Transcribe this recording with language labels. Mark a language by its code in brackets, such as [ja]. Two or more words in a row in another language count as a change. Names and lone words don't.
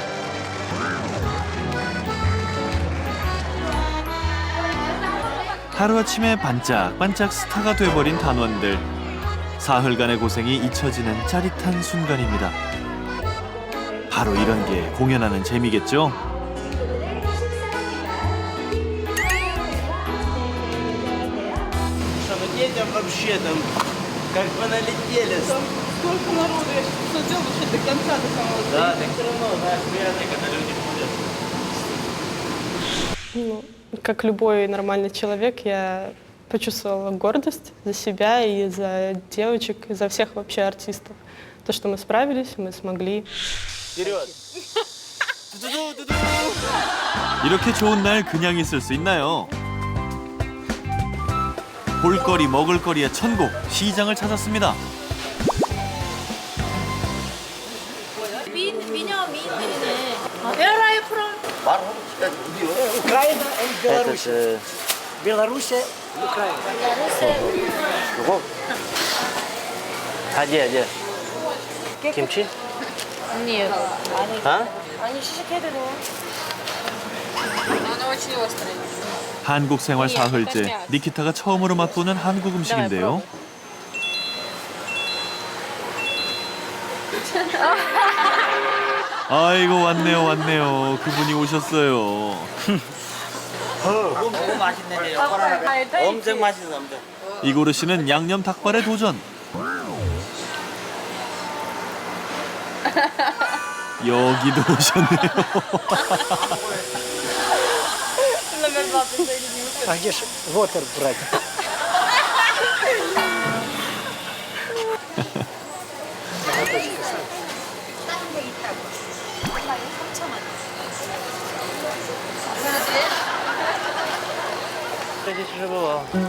[ko] 하루아침에 반짝반짝 스타가 돼버린 단원들. 사흘간의 고생이 잊혀지는 짜릿한 순간입니다. 바로 이런 게 공연하는 재미겠죠? [ru] Сколько народу, я что делал вообще до конца, до самого Да, так все равно, знаешь, приятно, когда люди ходят. Ну, как любой нормальный человек, я почувствовала гордость за себя и за девочек, и за всех вообще артистов. То, что мы справились, мы смогли. Вперед! [ko] 이렇게 좋은 날 그냥 있을 수 있나요? 볼거리 먹을거리의 천국 시장을 찾았습니다. [ru] Это же... Белоруссия, Украина. А где? Кимчи? Нет. А? [ko] Они 시식해도 돼요. [ru] Она очень острая. [ko] 한국 생활 사흘째 니키타가 처음으로 맛보는 한국 음식인데요. 아이고 왔네요. 그분이 오셨어요. 너무 맛있는데요. 엄청 맛있어, 엄청. 이고르 씨는 양념 닭발에 도전. 여기도 오셨네요. [ru] А где же вотер брать? Здесь уже было.